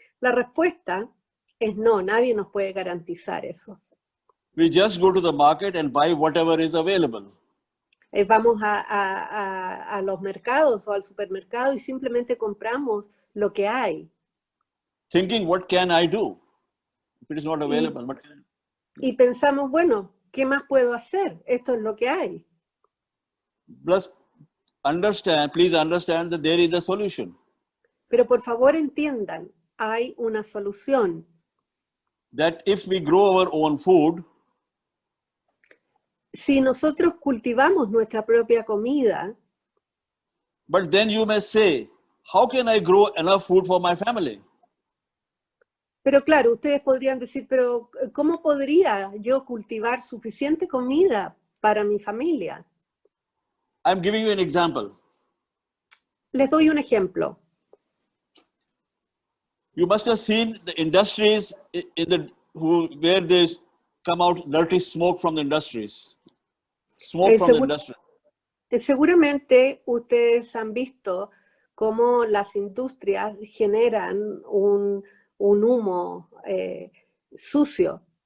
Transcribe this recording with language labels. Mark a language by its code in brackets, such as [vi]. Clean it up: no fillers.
[es] La respuesta es no, nadie nos puede garantizar eso. [en] We just go to the market and buy whatever is available. [es] Vamos a los mercados o al supermercado y simplemente compramos lo que hay. [en] Thinking, what can I do? If it is not available, what can I do? [es] Y pensamos, bueno, ¿qué más puedo hacer? Esto es lo que hay. [en] Plus, please understand that there is a solution. [es] Pero por favor entiendan, hay una solución. [en] That if we grow our own food, [es] si nosotros cultivamos nuestra propia comida, [en] but then you may say, how can I grow enough food for my family? [es] Pero claro, ustedes podrían decir, pero ¿cómo podría yo cultivar suficiente comida para mi familia? [en] I'm giving you an example. [es] Les doy un ejemplo. [en] You must have seen the industries where they come out dirty smoke from the industries. Smoke from the industry. [es] Seguramente ustedes han visto cómo las industrias generan un humo sucio.